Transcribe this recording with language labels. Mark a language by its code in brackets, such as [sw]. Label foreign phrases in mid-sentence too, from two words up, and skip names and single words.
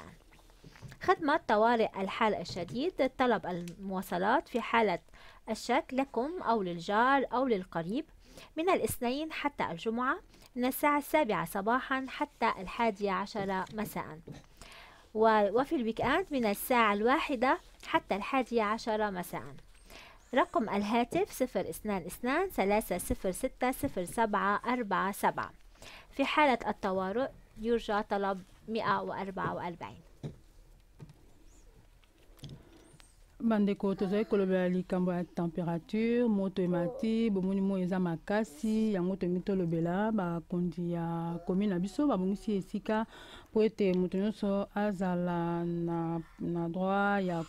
[ar] خدمة طوارئ الحال الشديد طلب المواصلات في حالة الشك لكم أو للجار أو للقريب من الاثنين حتى الجمعة من الساعة 7 صباحا حتى 11 مساء وفي الويكاند من الساعة 1 حتى 11 مساء. رقم الهاتف 022 306 0747. في حالة الطوارئ يرجى طلب 144. [ln] Bandeko tozali kolobela likambo ya température moto emati bomoni mo eza makasi yango tongi tolobela bakonzi ya commune na biso babongisi esika po ete moto nyonso azala na droit